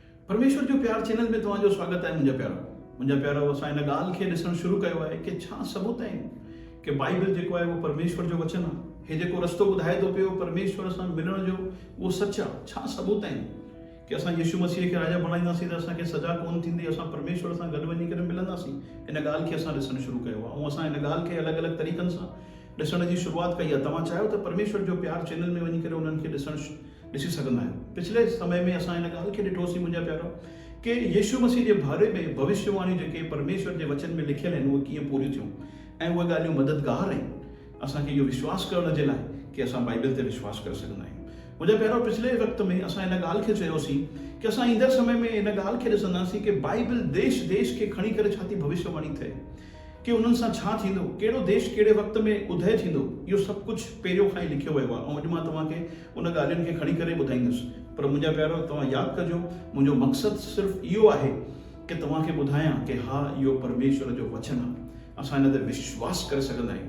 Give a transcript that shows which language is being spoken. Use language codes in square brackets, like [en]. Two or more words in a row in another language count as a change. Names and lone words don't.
[sd] परमेश्वर जो प्यार चैनल में तव्हांजो स्वागत है मुंहिंजा प्यारो असां इन ॻाल्हि खे ॾिसणु शुरू कयो आहे कि छा सबूत आहिनि कि बाइबल जेको आहे उहो परमेश्वर जो वचन आहे। हे जेको रस्तो ॿुधाए थो पियो परमेश्वर सां मिलण जो उहो सच आहे। छा सबूत आहिनि कि असां यीशु मसीह खे राजा बणाईंदासीं त असांखे सज़ा कोन थींदी, असां परमेश्वर सां गॾु वञी करे मिलंदासीं। इन ॻाल्हि खे असां ॾिसणु शुरू कयो आहे ऐं असां इन ॻाल्हि खे अलॻि अलॻि तरीक़नि सां ॾिसण जी शुरूआत कई आहे। तव्हां चाहियो त परमेश्वर जो प्यार चैनल में वञी करे उन्हनि खे ॾिसी सघंदा आहियो। पिछले समय में असां इन ॻाल्हि खे ॾिठोसीं मुंहिंजा प्यारो कि यीशु मसीह जे बारे में भविष्यवाणी जेके परमेश्वर जे वचन में लिखियल आहिनि उहे कीअं पूरियूं थियूं ऐं उहे ॻाल्हियूं मददगार आहिनि असांखे इहो विश्वास करण जे लाइ कि असां बाइबल ते विश्वास करे सघंदा आहियूं। मुंहिंजा पहिरों पिछले वक़्त में असां इन ॻाल्हि खे चयोसीं कि असां ईंदड़ समय में इन ॻाल्हि खे ॾिसंदासीं कि बाइबल देश देश खे खणी करे छा थी भविष्यवाणी थिए, कि उन्हनि सां छा थींदो, कहिड़ो देश कहिड़े वक़्त में उदय थींदो। इहो सभु कुझु पहिरियों खां ई लिखियो वियो आहे ऐं अॼु मां तव्हांखे उन ॻाल्हियुनि खे खणी करे ॿुधाईंदुसि। पर मुंहिंजा प्यारो तव्हां यादि कजो, मुंहिंजो मक़सदु सिर्फ़ु इहो आहे कि तव्हांखे ॿुधायां कि हा इहो परमेश्वर जो वचन आहे, असां इन ते विश्वास करे सघंदा आहियूं।